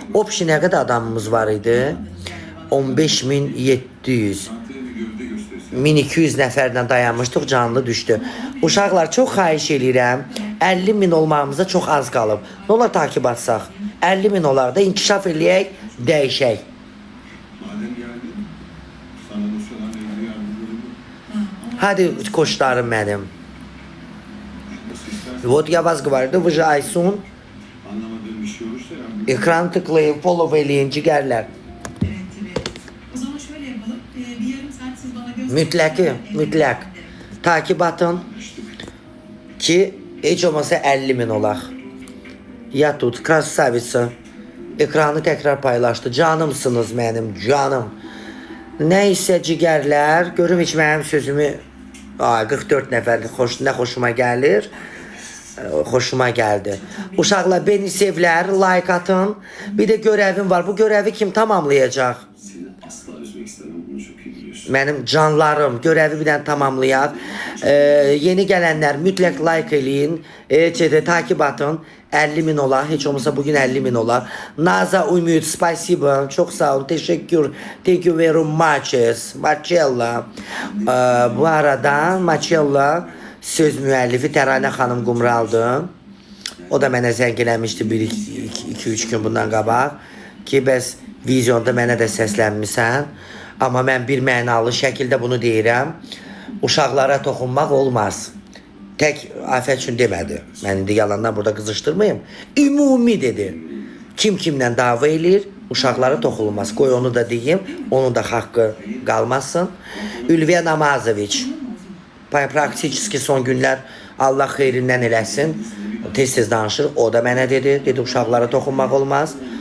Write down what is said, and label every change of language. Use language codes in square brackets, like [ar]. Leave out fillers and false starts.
[az] Opşi nə qədər adamımız var idi? 15.700. 1200 nəfərlə dayanmışdıq, canlı düşdü. Uşaqlar, çox xahiş eləyirəm. 50.000 olmağımıza çox az qalıb. Nə olar takip atsaq? 50.000 olar da inkişaf eləyək, dəyişək. [tr] Madem geldi, sana dosyalarla ilgili yardımcı olayım. [az] Hadi koçlarım mənim. [tr] Nasıl istersen. [ru] Вот я вас говорю, вы же Aysun. [tr] Anlamadığım bir şey olursa yardımcı [az] Ekran tıklayın, follow eləyin, cigərlər. [tr] Evet tabii. O zaman şöyle yapalım. Bir yarım saat siz bana [az] Mütləq, mütləq. Takip atın ki, heç olmasa 50.000 olaq. Ya tut, krasavitsa. Ekranı təkrar paylaşdı. Canımsınız mənim, canım. Nəysə cigərlər, görüm heç mənim sözümü 44 nəfər nə xoşuma gəlir. Xoşuma gəldi. Uşaqlar, beni sevlər, like atın. Bir də görəvim var. Bu görəvi kim tamamlayacaq? [tr] Seni asla üzmek istemem, bunu çok iyi biliyorsun. [az] Mənim canlarım, görəvi bir dənə tamamlayaq. Yeni gələnlər mütləq like eləyin. Takip atın. 50.000 olar. Heç olmasa bugün 50.000 olar. Naza Ümit, spasibo. Çox sağ olun. Teşekkür. [en] Thank you very much. [az] Marcella. Bu arada Marcella söz müəllifi Təranə xanım Qumraldı. O da mənə zəng eləmişdi 1-2-3 gün bundan qabaq ki, bəs vizyonda mənə də səslənmisən. Amma mən bir mənalı şəkildə bunu deyirəm. Uşaqlara toxunmaq olmaz. Tək afət üçün demədi. Mən indi yalandan burada qızışdırmayım. Ümumi dedi. Kim kimlə dava eləyir, uşaqlara toxunulmaz. Qoy onu da deyim, onun da haqqı qalmasın. Ülviyə Namazoviç. Praktiki son günlər Allah xeyrindən eləsin. Tez-tez danışır. O da mənə dedi. Dedi, uşaqlara toxunmaq olmaz.